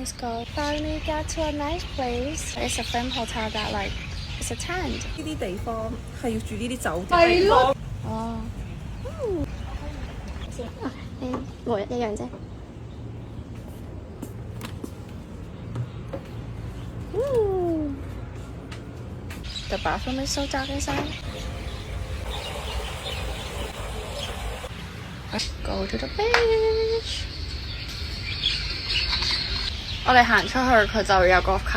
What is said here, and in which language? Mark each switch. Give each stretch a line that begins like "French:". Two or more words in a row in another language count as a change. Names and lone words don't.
English: let's go. Finally got to a nice place. It's a film hotel that like it's a tent.
Cantonese: 呢啲地方係要住呢啲酒店。係咯。
English: 哦。
Cantonese: 冇一樣啫。
English: The bathroom is so dark inside. Let's go to the beach.
Cantonese: 我哋行出去，佢就會有個卡。